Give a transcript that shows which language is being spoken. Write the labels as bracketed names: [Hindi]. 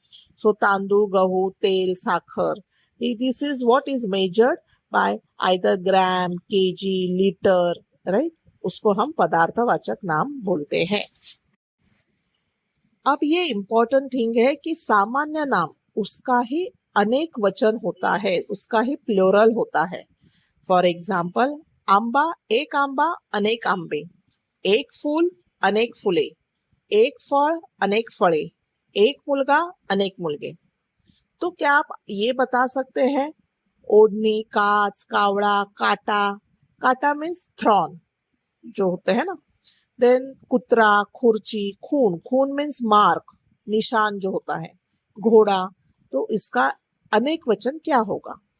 [English] So तांदूळ, गहू, तेल, साखर, this is what is measured by either gram, kg, litre, right? [Hindi] उसको हम पदार्थवाचक नाम बोलते हैं। अब ये इंपॉर्टेंट थिंग है कि सामान्य नाम उसका ही अनेक वचन होता है, उसका ही प्लूरल होता है। [English] for example, [Marathi] आंबा, अनेक आंबे, एक फूल, अनेक फुले, एक फळ, अनेक फळे, एक मुलगा, अनेक मुलगे। [Hindi] तो क्या आप ये बता सकते हैं ओढ़नी, कांच, कावड़ा, काटा, काटा मीन्स थ्रॉन जो होते हैं ना, देन कुतरा, खुर्ची, खून, खून मीन्स मार्क, निशान जो होता है, घोड़ा, तो इसका अनेक वचन क्या होगा?